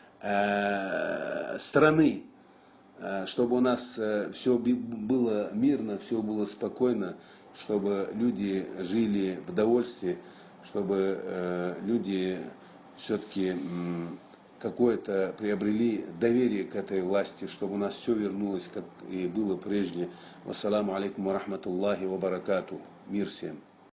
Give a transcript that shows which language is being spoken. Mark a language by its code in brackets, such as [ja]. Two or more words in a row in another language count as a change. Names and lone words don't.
[ru] страны, чтобы у нас все было мирно, все было спокойно, чтобы люди жили в довольстве, чтобы люди все-таки какое-то приобрели доверие к этой власти, чтобы у нас все вернулось, как и было прежде. [ar] والسلام عليكم ورحمة الله وبركاته. [ru] Мир всем.